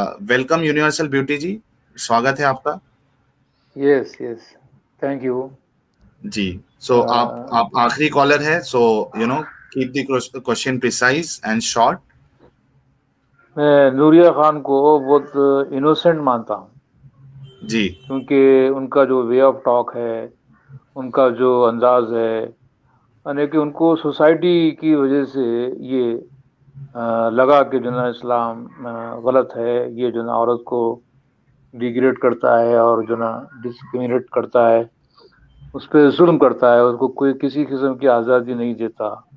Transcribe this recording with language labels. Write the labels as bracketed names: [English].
[Hindi] Welcome Universal Beauty जी, स्वागत है आपका. [English] Yes, thank you. [Hindi] Ji, so आप आखिरी कॉलर है, so [English] keep the question precise and short. [Hindi] मैं नूरिया खान को बहुत इनोसेंट मानता हूँ जी, क्योंकि उनका जो वे ऑफ टॉक है, उनका जो अंदाज है, यानी कि उनको सोसाइटी की वजह से ये लगा कि जो ना इस्लाम गलत है, ये जो ना औरत को डिग्रेड करता है और जो ना डिस्क्रिमिनेट करता है, उस पर जुल्म करता है, उसको कोई किसी किस्म की आज़ादी नहीं देता.